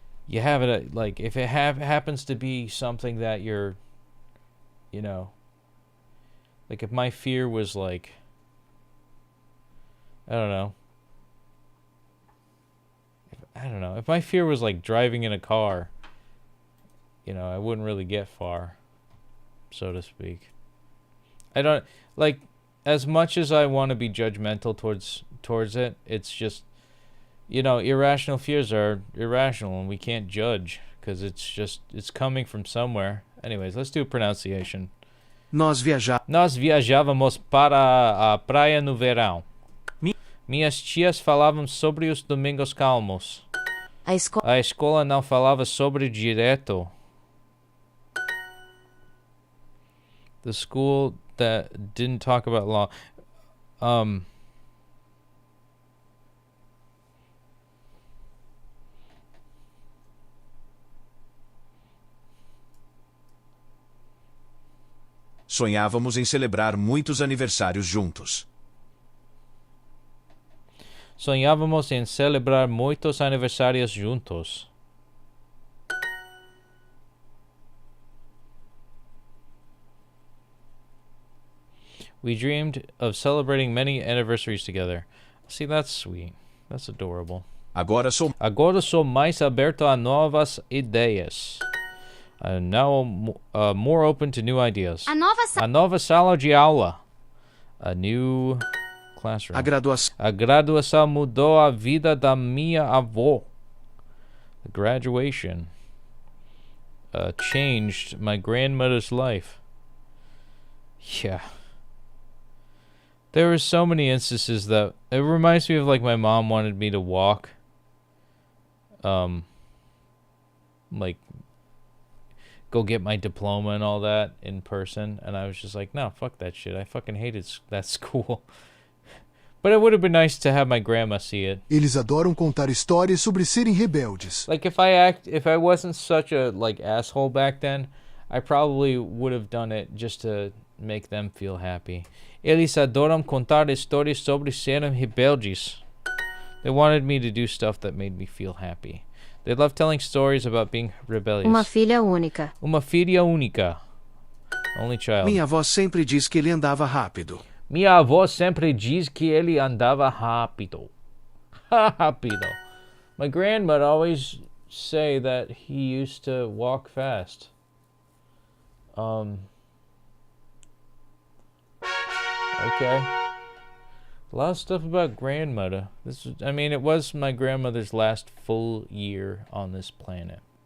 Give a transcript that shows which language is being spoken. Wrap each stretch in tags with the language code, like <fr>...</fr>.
<en>you have it like if it happens to be something that you're, you know, like if my fear was like, I don't know, if my fear was like driving in a car, you know, I wouldn't really get far, so to speak. I don't like, as much as I want to be judgmental towards it, it's just, you know, irrational fears are irrational and we can't judge because it's coming from somewhere. Anyways, let's do a pronunciation.</en> <pt>Nós viajávamos para a praia no verão. Minhas tias falavam sobre os domingos calmos. A escola não falava sobre direito.</pt> <en>The school that didn't talk about law.</en> <pt>Sonhávamos em celebrar muitos aniversários juntos. Sonhávamos em celebrar muitos aniversários juntos.</pt> <en>We dreamed of celebrating many anniversaries together. See, that's sweet. That's adorable.</en> <pt>Agora sou mais aberto a novas ideias.</pt> <en>I'm now more open to new ideas.</en> <pt>A nova sala de aula.</pt> <en>A new classroom.</en> <pt>A graduação mudou a vida da minha avó.</pt> <en>The graduation changed my grandmother's life. Yeah. There were so many instances that it reminds me of like my mom wanted me to walk. Like go get my diploma and all that in person, and I was just like, no, fuck that shit. I fucking hated that school. But it would have been nice to have my grandma see it.</en> <pt>Eles adoram contar histórias sobre serem rebeldes.</pt> <en>Like if I wasn't such a like asshole back then, I probably would have done it just to make them feel happy.</en> <pt>Eles adoram contar histórias sobre serem rebeldes.</pt> <en>They wanted me to do stuff that made me feel happy. They love telling stories about being rebellious.</en> <pt>Uma filha única. Uma filha única.</pt> <en>Only child.</en> <pt>Minha avó sempre diz que ele andava rápido. Minha avó sempre diz que ele andava rápido. Rápido.</pt> <en>My grandma always say that he used to walk fast. Okay. A lot of stuff about grandmother. It was my grandmother's last full year on this planet.</en>